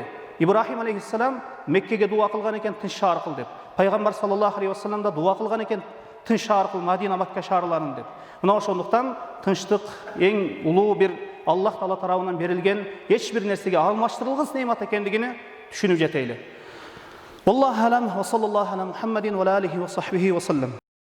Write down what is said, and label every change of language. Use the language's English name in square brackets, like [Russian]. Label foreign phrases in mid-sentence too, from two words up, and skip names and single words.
[Kyrgyz] Ибрахим алейхиссалам Меккеге дуа кылган экен, тынч шаар кыл деп. Пайгамбар [Arabic] صلى الله عليه وسلم [Kyrgyz] да дуа кылган экен, тынч шаар кыл, Мадина, Макка шаарларын деп. Мына ошондуктан тынчтык эң улуу бир Аллах Таала тарабынан берилген, эч бир нерсеге алмаштырылгыс неемат экендигини түшүнүп жетейли. [Arabic] الله أعلم وصلى الله على محمد وآله وصحبه وسلم.